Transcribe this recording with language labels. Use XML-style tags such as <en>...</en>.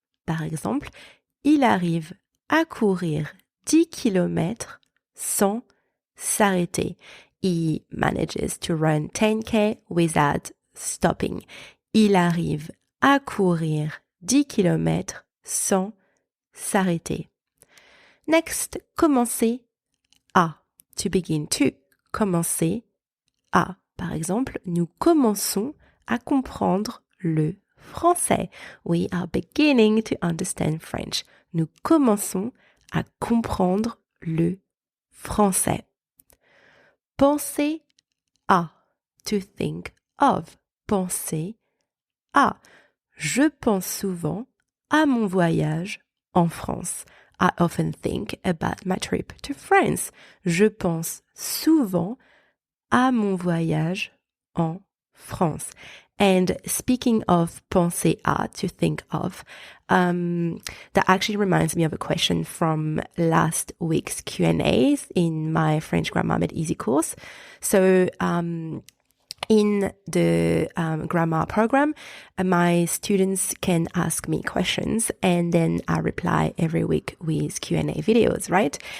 <fr>Par exemple, il arrive à courir 10 kilomètres sans s'arrêter.</fr> <en>He manages to run 10K without stopping.</en> <fr>Il arrive à courir 10 kilomètres sans s'arrêter.</fr> <en>Next,</en> <fr>commencer à.</fr> <en>To begin to.</en> <fr>Commencer à. Par exemple, nous commençons à comprendre le français.</fr> <en>We are beginning to understand French.</en> <fr>Nous commençons à comprendre le français. Penser à.</fr> <en>To think of.</en> <fr>Penser à. Je pense souvent à mon voyage en France.</fr> <en>I often think about my trip to France.</en> <fr>Je pense souvent à mon voyage en France.</fr> <en>And speaking of</en> <fr>penser à,</fr> <en>to think of, that actually reminds me of a question from last week's Q&As in my French Grammar Made Easy course. So, in the grammar program, my students can ask me questions and then I reply every week with Q&A videos, right?</en>